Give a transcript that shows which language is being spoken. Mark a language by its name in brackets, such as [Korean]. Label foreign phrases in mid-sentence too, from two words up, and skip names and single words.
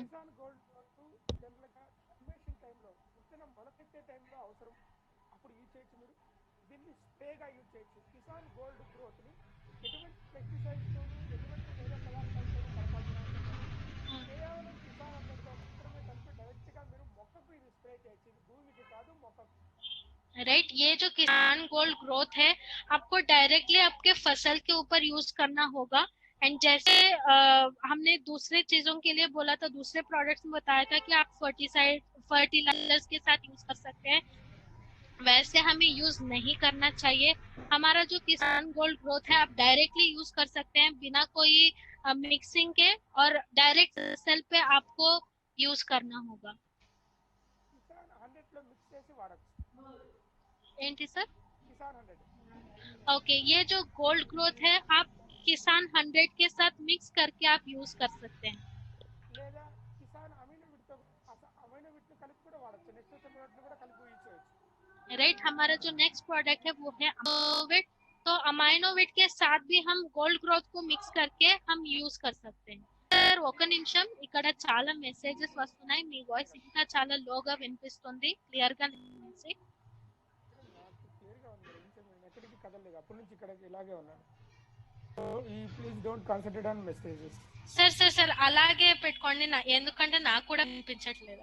[Telugu] కిసాన్ గోల్డ్ గ్రోత్ జనరల్గా ఇన్వేషన్ టైంలో విత్తనం మొలకెత్తే టైంలో అవసరం, అప్పుడు యూజ్ చేయొచ్చు. మీరు దీన్ని స్ప్రేగా యూజ్ చేయొచ్చు. కిసాన్ గోల్డ్ గ్రోత్ ని ఎటువంటి పెస్టిసైడ్స్ తోను ఎటువంటి వేరే పదార్థాలతో కలపాల్సిన అవసరం లేదు. కేవలం కిసాన్ అన్నట్టు మాత్రమే కలిపి డైరెక్ట్ గా మీరు మొక్కకు ఇది స్ప్రే చేయొచ్చు. ఇది భూమికి కాదు, మొక్కకు. [Hindi] राइट ये जो किसान गोल्ड ग्रोथ है आपको डायरेक्टली आपके फसल के ऊपर यूज करना होगा. एंड जैसे हमने दूसरे चीजों के लिए बोला था, दूसरे प्रोडक्ट्स में बताया था कि आप फर्टिलाइजर्स के साथ यूज कर सकते हैं, वैसे हमें यूज नहीं करना चाहिए. हमारा जो किसान गोल्ड ग्रोथ है आप डायरेक्टली यूज कर सकते हैं बिना कोई मिक्सिंग के, और [English] direct cell [Hindi] पे आपको यूज करना होगा. [Telugu] కిసాన్ 100 లో మిక్స్ చేసి వాడచ్చు. ఏంటి సార్? కిసాన్ 100 [Hindi] ओके ये जो गोल्ड ग्रोथ है आप किसान 100 के साथ मिक्स करके आप यूज कर सकते हैं. [Telugu] లేదా కిసాన్ అమైనో విట్ అమైనో విట్ కలిపి కూడా వాడచ్చు. నెక్స్ట్ వచ్చే కూడా కలిపి యూజ్ చేయొచ్చు. [Hindi] राइट हमारा जो नेक्स्ट प्रोडक्ट है वो है अमाइनोविट. तो अमाइनोविट के साथ भी हम गोल्ड ग्रोथ को मिक्स करके हम यूज कर सकते हैं. [Telugu] సార్ ఒక నిమిషం, ఇక్కడ చాలా మెసేజెస్ వస్తున్నాయి. మీ వాయిస్ ఇంకా చాలా లోగా వినిపిస్తుంది, క్లియర్ గా వినిపించి. నాకు క్లియర్ గా ఉంది. నేను ఎక్కడికి కదలలేదు, అప్పటి నుంచి ఇక్కడ ఇలాగే ఉన్నాను. [English] So please don't concentrate on messages. [Telugu] సార్ సార్ సార్ అలాగే పెట్టుకోండి, ఎందుకంటే నాకు కూడా వినిపించట్లేదు.